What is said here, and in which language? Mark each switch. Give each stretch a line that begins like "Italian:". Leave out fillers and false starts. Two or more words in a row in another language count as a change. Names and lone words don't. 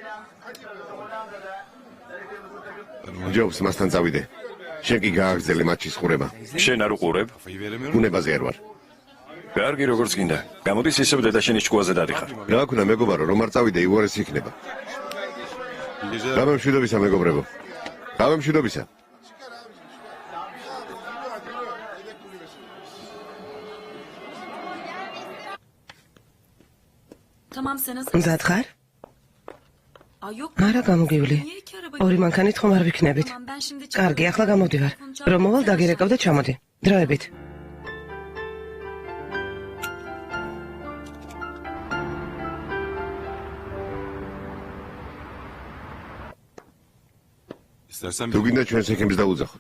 Georgian: ჯობს მასთან წავიდე. შენ კი გააგრძელე მატჩის ხურება. შენ არ უყურებ? უნებაზე არ ვარ. კარგი, როგორც გინდა. გამოდის ისევ დედაშენის ჭკუაზე დადიხარ. რა ქნა მეგობარო, რომ არ წავიდე იუარესი იქნება. გამემშვიდობისა მეგობრებო. გამემშვიდობისა.
Turkish: Tamam sen hazır.
Georgian: მზად ხარ?
Turkish: Aa yok.
Georgian: არა გამოგივლი.
Turkish: Niye iki araba?
Georgian: ორი მანქანით ხომ არ ვიქნებით.
Turkish: Tamam ben şimdi
Georgian: კარგი, ახლა გამოდივარ. რომ მოვალ დაგირეკავ და ჩამოდი. დროებით. თუ გინდა ჩვენს ექიმს დაუძახოთ.